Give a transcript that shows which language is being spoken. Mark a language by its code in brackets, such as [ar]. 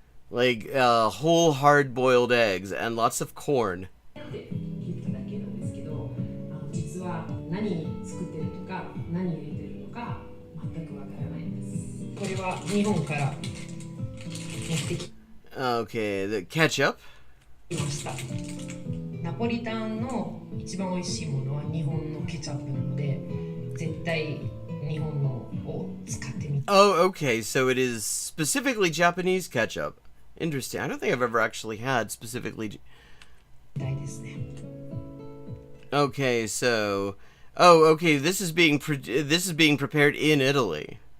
[en] Like whole hard-boiled eggs and lots of corn. [ja] って言っただけなんですけど、実は何作ってるとか何入れてるのか全くわからないんです。これは日本から持ってき [en] Okay, the ketchup. [ja] ました。ナポリタンの一番美味しいものは日本のケチャップなので、絶対日本のを使ってみて。 [en] Oh, okay, so it is specifically Japanese ketchup. Interesting. I don't think I've ever actually had specifically. [ja] たいですね。 [en] Okay, so okay, this is being prepared in Italy.